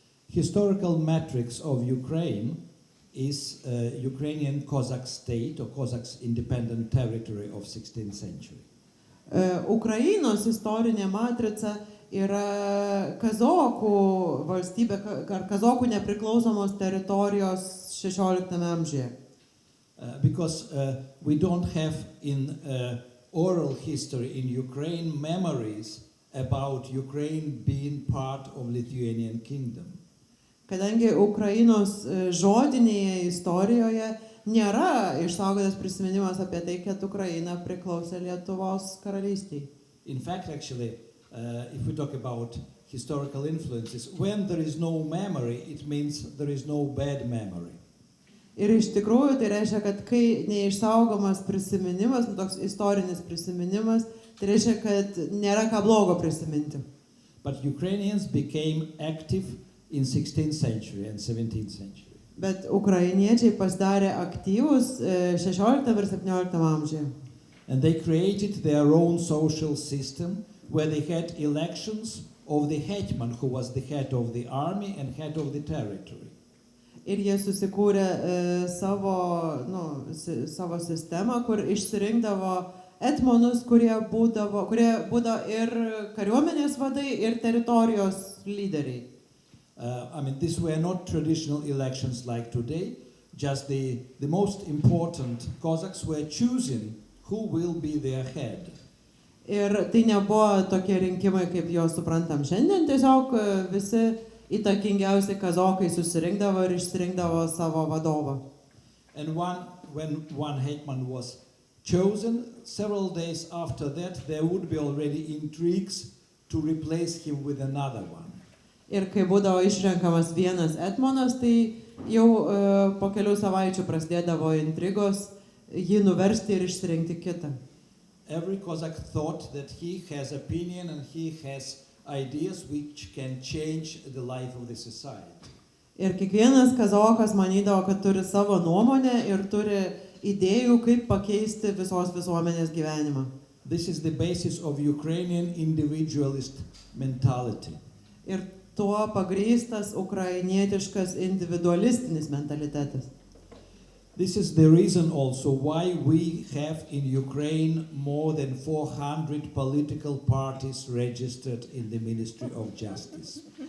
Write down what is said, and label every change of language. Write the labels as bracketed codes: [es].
[en] Historical matrix of Ukraine is Ukrainian Cossack state or Cossacks independent territory of 16th century. [lt] Ukrainos istorinė matrica yra kazokų valstybė, ar kazokų nepriklausomos teritorijos 16 amžiuje. [en] Because we don't have in oral history in Ukraine memories about Ukraine being part of Lithuanian kingdom. [lt] Kadangi Ukrainos žodinėje istorijoje nėra išsaugotas prisiminimas apie tai, kad Ukraina priklausė Lietuvos karalystiai. [en] In fact, actually, if we talk about historical influences, when there is no memory, it means there is no bad memory. [lt] Ir iš tikrųjų tai reiškia, kad kai neišsaugomas prisiminimas, toks istorinis prisiminimas, tai reiškia, kad nėra ką blogo prisiminti. [en] But Ukrainians became active in 16th century and 17th century. [lt] Bet ukrainiečiai pasidarė aktyvūs 16 ir 17 amžiuje. [en] And they created their own social system where they had elections of the hetman, who was the head of the army and head of the territory. [lt] Ir jie susikūrė savo sistemą, kur išsirinkdavo etmonus, kurie būdavo ir kariuomenės vadai, ir teritorijos lyderiai. [en] These were not traditional elections like today, just the most important Cossacks were choosing who will be their head. [lt] Ir tai nebuvo tokie rinkimai, kaip juos suprantam šiandien, tiesiog visi įtakingiausi kazokai susirinkdavo ir išsirinkdavo savo vadovą. [en] And when one hetman was chosen, several days after that there would be already intrigues to replace him with another one. [lt] Ir kai būdavo išrenkamas vienas etmonas, tai jau po kelių savaičių prasidėdavo intrigos jį nuversti ir išsirinkti kitą. [en] Every Cossack thought that he has opinion and he has ideas which can change the life of the society. [lt] Ir kiekvienas kazokas manydavo, kad turi savo nuomonę ir turi idėjų, kaip pakeisti visos visuomenės gyvenimą. [en] This is the basis of Ukrainian individualist mentality. [lt] Ir tuo pagrįstas ukrainietiškas individualistinis mentalitetas. [en] This is the reason also why we have in Ukraine more than 400 political parties registered in the Ministry of Justice.